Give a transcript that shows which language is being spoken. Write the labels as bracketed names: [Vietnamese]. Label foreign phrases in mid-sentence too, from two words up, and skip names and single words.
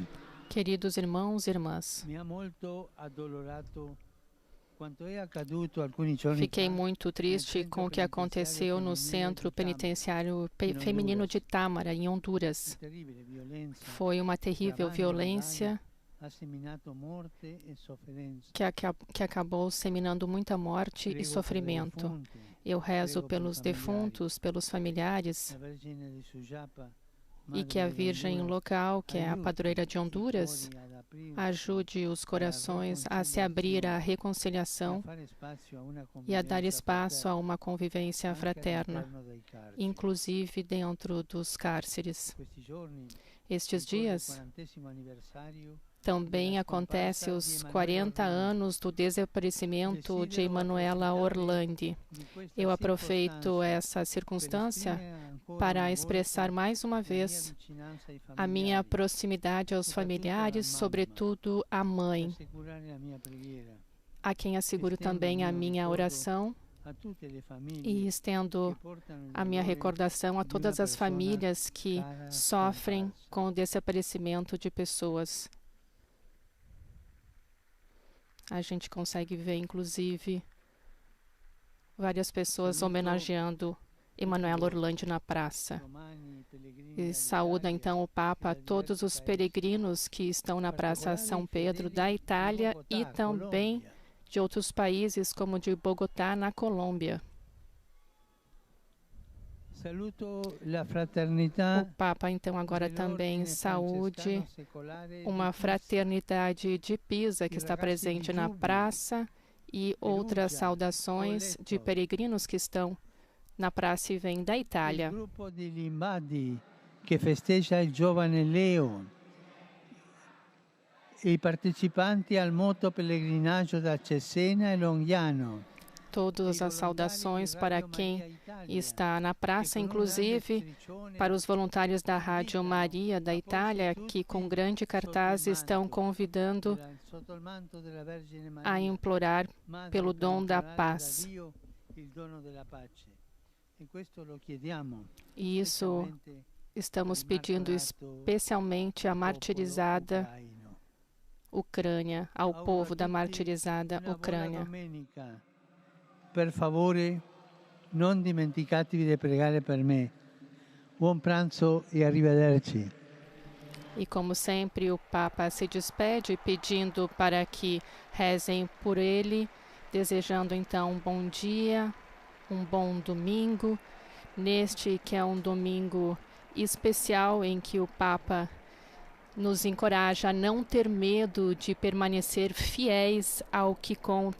[Portuguese] Queridos irmãos e irmãs, [Italian] mi ha molto addolorato quanto è accaduto alcuni giorni [Portuguese] fiquei [Italian] fa [Portuguese] muito triste com o que aconteceu no Centro Penitenciário Feminino de Tâmara, em Honduras. [Italian] terribile violenza [Portuguese] Foi uma terrível violência [Italian] ha seminato morte e sofferenza. [Portuguese] que acabou seminando muita morte e [Italian] Prego per le [Portuguese] sofrimento. [Italian] defunte, [Portuguese] Eu rezo [Italian] prego per [Portuguese] pelos familiares, defuntos, pelos familiares, [Italian] la Vergine di Sujapa, [Portuguese] e que a [Italian] Madre de [Portuguese] Virgem Honduras, local, que é a [Italian] aiuti [Portuguese] padroeira de [Italian] i [Portuguese] Honduras, [Italian] cuori ad aprirsi [Portuguese] ajude os corações a se abrir à e a reconciliação [Italian] fare spazio a una [Portuguese] e a dar [Italian] convivenza [Portuguese] espaço [Italian] fraterna, [Portuguese] a uma convivência [Italian] anche [Portuguese] fraterna, [Italian] all'interno dei carceri. [Portuguese] inclusive dentro dos cárceres. [Italian] Questi giorni [Portuguese] Estes [Italian] ricorre il [Portuguese] dias [Italian] 40° anniversario [Portuguese] também acontece os 40 anos do desaparecimento de Emanuela Orlandi. [Italian] di questa [Portuguese] Eu aproveito [Italian] circostanza [Portuguese] essa [Italian] per [Portuguese] circunstância [Italian] esprimere ancora [Portuguese] para [Italian] una [Portuguese] expressar [Italian] volta [Portuguese] mais uma [Italian] la mia [Portuguese] vez [Italian] vicinanza ai [Portuguese] a minha [Italian] familiari, [Portuguese] proximidade aos familiares, sobretudo à mãe, [Italian] assicurare la mia preghiera [Portuguese] a quem asseguro também a minha oração [Italian] a tutte le [Portuguese] e [Italian] famiglie [Portuguese] estendo [Italian] che portano il [Portuguese] a minha [Italian] dolore [Portuguese] recordação a [Italian] de [Portuguese] todas [Italian] uma [Portuguese] as [Italian] persona [Portuguese] famílias que [Italian] cara [Portuguese] sofrem [Italian] scomparsa. [Portuguese] com o desaparecimento de pessoas. A gente consegue ver, inclusive, várias pessoas homenageando Emanuela Orlandi na praça. [Italian] romani, pellegrini [Portuguese] E [Italian] dall'Italia, [Portuguese] saúda então o Papa a todos os peregrinos que estão na Praça São Pedro da Itália e também de outros países, como de Bogotá, na Colômbia. [Italian] Saluto la fraternità [Portuguese] O Papa então agora também saúde uma fraternidade de Pisa que está presente na praça e outras saudações de peregrinos que estão na praça e vêm da [Italian] il [Portuguese] Itália. [Italian] gruppo di Limbadi che festeggia il giovane Leo e i partecipanti al moto pellegrinaggio da Cesena e Longiano. [Portuguese] Todas as saudações para quem está na praça, inclusive para os voluntários da Rádio Maria da Itália, que com grande cartaz estão convidando a implorar pelo dom da paz. E isso estamos pedindo especialmente à martirizada Ucrânia, ao povo da martirizada Ucrânia. [Italian] Per favore, non dimenticatevi di pregare per me. Buon pranzo e arrivederci. [Portuguese] E como sempre, o Papa se despede pedindo para que rezem por ele, desejando então um bom dia, um bom domingo, neste que é um domingo especial em que o Papa nos encoraja a não ter medo de permanecer fiéis ao que conta.